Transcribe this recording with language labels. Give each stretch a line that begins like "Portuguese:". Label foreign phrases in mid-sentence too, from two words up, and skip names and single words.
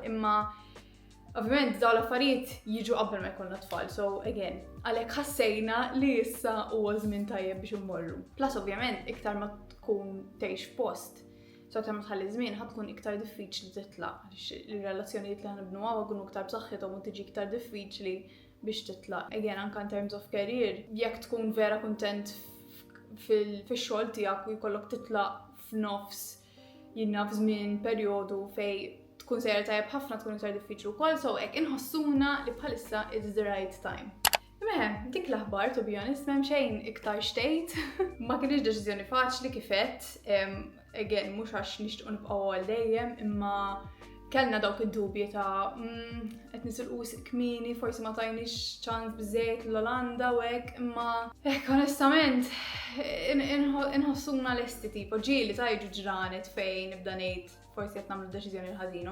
Maltese: Imma ovvjament dawn l-affarijiet jiġu qabel ma jkollna tfal, so again, għalhekk ħassejna li issa huwa żmien tajjeb biex immorru. Plus ovvjament iktar ma tkun tgħix f'post, so aktar ma tħalli żmien ħadd tkun iktar diffiċli titlaq għaliex ir-relazzjonijiet li ħanibnu jkunu iktar b'saħħithom u tiġi iktar diffiċli biex titlaq.
English: Again, anke in terms of career,
Maltese: jekk tkun vera kuntent fix-xogħol tiegħek u jkollok titlaq f'nofs f'żmien perjodu fejn tkun sejra tajjeb ħafna tkun iktar diffiċli wkoll, so hekk inħossuna li bħalissa
English: it's the right time.
Maltese: Imma dik l-aħbar,
English: to be honest,
Maltese: m'hemm xejn iktar xtejt. Ma kienx deċiżjoni faċli kif qed, again mhux għax nixtiequ nibqgħu għal dejjem, imma kellna dawk id-dubji ta' qed nisilqu kmieni, forsi ma tajniex ċans biżżejjed l-Olanda u hekk, imma hekk onestament inħossuna lesti tipo ġieli ta' jiġu ġranet fejn nibda ngħid forsi qed nagħmlu deċiżjoni ħażina.